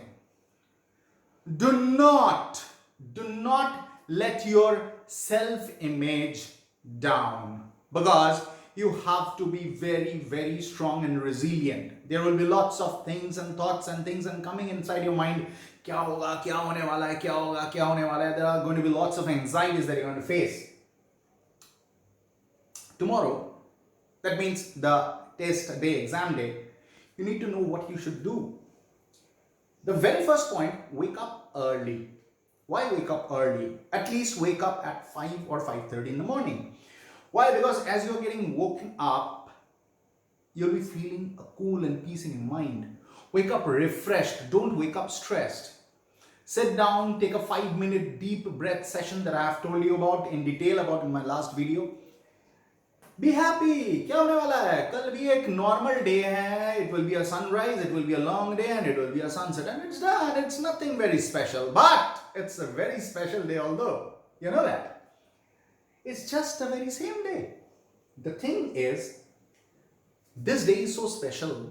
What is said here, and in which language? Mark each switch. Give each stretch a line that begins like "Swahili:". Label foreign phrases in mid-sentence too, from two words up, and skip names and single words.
English: Do not let your self-image down, because you have to be very strong and resilient. There will be lots of things and thoughts and things and coming inside your mind.
Hindi: क्या होगा, क्या होने वाला है, क्या होगा, क्या होने वाला है.
English: There are going to be lots of anxieties that you're going to face. Tomorrow, that means the test day, exam day, you need to know what you should do. The very first point, wake up early. Why wake up early? At least wake up at 5 or 5:30 in the morning. Why? Because as you're getting woken up, you'll be feeling a cool and peace in your mind. Wake up refreshed. Don't wake up stressed. Sit down, take a 5-minute deep breath session that I have told you about in detail about in my last video. Be happy.
Hindi: क्या होने वाला है? कल भी एक
English: normal day
Hindi: है.
English: It will be a sunrise, it will be a long day, and it will be a sunset, and it's done. It's nothing very special, but it's a very special day, although you know that. It's just the very same day. The thing is, this day is so special.